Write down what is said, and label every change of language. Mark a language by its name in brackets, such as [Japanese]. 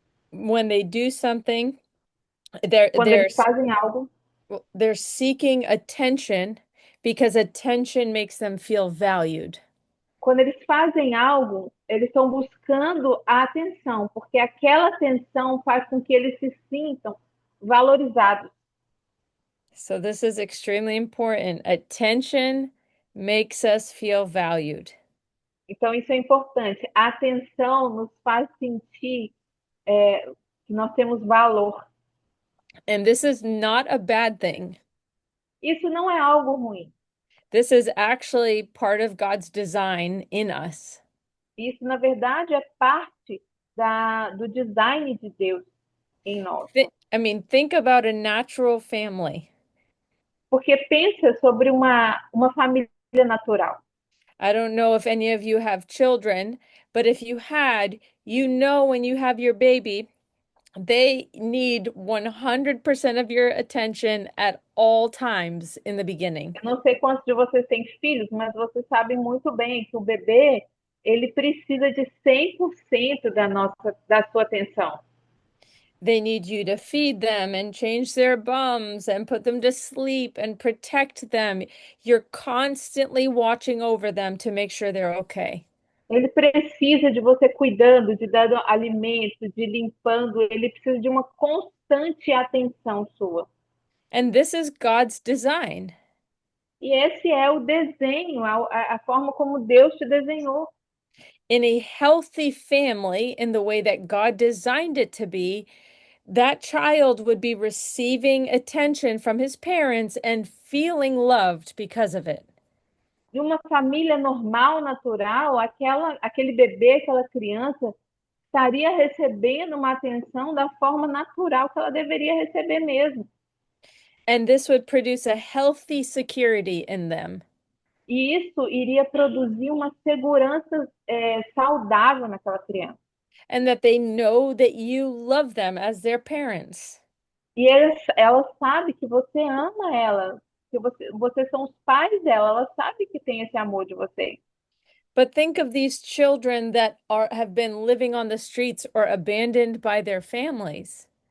[English] When they do something, they're [Portuguese] Quando [English] they're [Portuguese] eles fazem algo, [English] they're seeking attention because attention makes them feel valued. [Portuguese] quando eles fazem algo, eles estão buscando a atenção, porque aquela atenção faz com que eles se sintam valorizados. [English] So this is extremely important. Attention makes us feel valued. [Portuguese] Então, isso é importante. A atenção nos faz sentir que nós temos valor. [English] And this is not a bad thing. [Portuguese] Isso não é algo ruim. [English] This is actually part of God's design in us. [Portuguese] Isso, na verdade, é parte do design de Deus em nós. [English] I mean, think about a natural family. [Portuguese] Porque pensa sobre uma família natural. [English] I don't know if any of you have children, but if you had, you know when you have your baby, they need 100% of your attention at all times in the beginning. [Portuguese] Eu não sei quantos de vocês têm filhos, mas vocês sabem muito bem que o bebê ele precisa de 100% da sua atenção. [English] They need you to feed them and change their bums and put them to sleep and protect them. You're constantly watching over them to make sure they're okay. [Portuguese] Ele precisa de você cuidando, de dando alimento, de limpando. Ele precisa de uma constante atenção sua. [English] And this is God's design. [Portuguese] E esse é o desenho, a forma como Deus te desenhou. [English] In a healthy family, in the way that God designed it to be, that child would be receiving attention from his parents and feeling loved because of it. [Portuguese] De uma família normal, natural, aquele bebê, aquela criança, estaria recebendo uma atenção da forma natural que ela deveria receber mesmo. [English] And this would produce a healthy security in them. [Portuguese] E isso iria produzir uma segurança saudável naquela criança. [English] And that they know that you love them as their parents. [Portuguese] E ela sabe que você ama ela, que vocês são os pais dela, ela sabe que tem esse amor de vocês. [English] But think of these children that have been living on the streets or abandoned by their families.